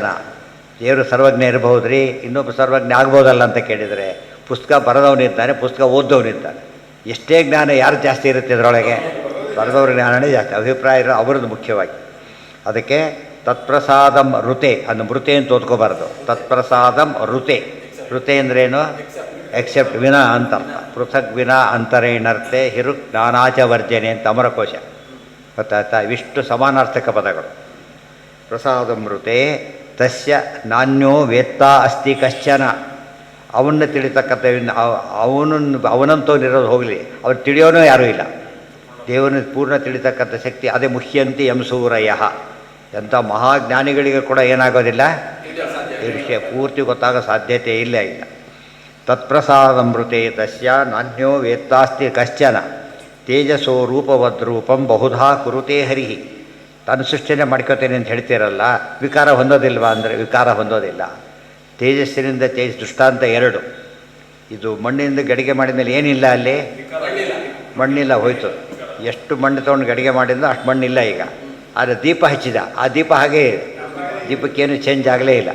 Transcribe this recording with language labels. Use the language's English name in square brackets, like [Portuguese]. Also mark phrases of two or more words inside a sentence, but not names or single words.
[Kannada] ದೇವರು ಸರ್ವಜ್ಞ ಇರಬಹುದು ರೀ, ಇನ್ನೊಬ್ಬ ಸರ್ವಜ್ಞ ಆಗ್ಬೋದಲ್ಲ ಅಂತ ಕೇಳಿದರೆ, ಪುಸ್ತಕ ಬರೆದವನಿದ್ದಾನೆ, ಪುಸ್ತಕ ಓದ್ದವನಿದ್ದಾನೆ. ಎಷ್ಟೇ ಜ್ಞಾನ ಯಾರು ಜಾಸ್ತಿ ಇರುತ್ತೆ ಇದರೊಳಗೆ, ಬರೆದವ್ರ ಜ್ಞಾನನೇ ಜಾಸ್ತಿ. ಅಭಿಪ್ರಾಯ ಇರೋ ಅವ್ರದ್ದು ಮುಖ್ಯವಾಗಿ. ಅದಕ್ಕೆ [Sanskrit] ತತ್ಪ್ರಸಾದಂ ಋತೆ, [Kannada] ಅದು ಮೃತೆ ಅಂತ ಓದ್ಕೋಬಾರ್ದು. [Sanskrit] ತತ್ಪ್ರಸಾದಂ ಋತೆ, [Kannada] ಋತೆ ಅಂದ್ರೇನು, ಎಕ್ಸೆಪ್ಟ್ ವಿನಾ ಅಂತ ಅರ್ಥ. [Sanskrit] ಪೃಥಕ್ ವಿನಾ ಅಂತರೇಣರ್ತೆ ಹಿರುಕ್ ಜ್ಞಾನಾಚ ವರ್ಜನೆ [Kannada] ಅಂತ ಅಮರಕೋಶ. ಗೊತ್ತಾಯ್ತಾ? ಇವಿಷ್ಟು ಸಮಾನಾರ್ಥಕ ಪದಗಳು. [Sanskrit] ಪ್ರಸಾದಮೃತೆ ತಸ್ಯ ನಾನ್ಯೋ ವೇತ್ತಾ ಅಸ್ತಿ ಕಶ್ಚನ. [Kannada] ಅವನ್ನ ತಿಳಿತಕ್ಕಂಥ ಅವನಂತವನಿರೋದು ಹೋಗಲಿ, ಅವ್ರು ತಿಳಿಯೋನೂ ಯಾರೂ ಇಲ್ಲ. ದೇವರನ್ನ ಪೂರ್ಣ ತಿಳಿತಕ್ಕಂಥ ಶಕ್ತಿ ಅದೇ [Sanskrit] ಮುಹ್ಯಂತಿ ಯಂಸೂರಯ. [Kannada] ಎಂಥ ಮಹಾಜ್ಞಾನಿಗಳಿಗೆ ಕೂಡ ಏನಾಗೋದಿಲ್ಲ, ಈ ವಿಷಯ ಪೂರ್ತಿ ಗೊತ್ತಾಗೋ ಸಾಧ್ಯತೆ ಇಲ್ಲ. [Sanskrit] ತತ್ಪ್ರಸಾದಮೃತೆ ತಸ್ಯ ನಾನ್ಯೋ ವೇತ್ತಾಸ್ತಿ ಕಶ್ಚನ ತೇಜಸೋ ರೂಪವದ್ರೂಪಂ ಬಹುಧಾ ಕುರುತೆ ಹರಿ. [Kannada] ತಾನು ಸೃಷ್ಟಿನೇ ಮಾಡ್ಕೋತೇನೆ ಅಂತ ಹೇಳ್ತೀರಲ್ಲ, ವಿಕಾರ ಹೊಂದೋದಿಲ್ವಾ ಅಂದರೆ ವಿಕಾರ ಹೊಂದೋದಿಲ್ಲ. ತೇಜಸ್ಸಿನಿಂದ ದೃಷ್ಟಾಂತ ಎರಡು. ಇದು ಮಣ್ಣಿನಿಂದ ಗಡಿಗೆ ಮಾಡಿದ ಮೇಲೆ ಏನಿಲ್ಲ ಅಲ್ಲಿ, ಮಣ್ಣಿಲ್ಲ, ಹೋಯ್ತು. ಎಷ್ಟು ಮಣ್ಣು ತೊಗೊಂಡು ಗಡಿಗೆ ಮಾಡಿದ್ನೋ ಅಷ್ಟು ಮಣ್ಣಿಲ್ಲ ಈಗ. ಆದರೆ ದೀಪ ಹಚ್ಚಿದ, ಆ ದೀಪ ಹಾಗೇ ಇದೆ, ದೀಪಕ್ಕೇನು ಚೇಂಜ್ ಆಗಲೇ ಇಲ್ಲ.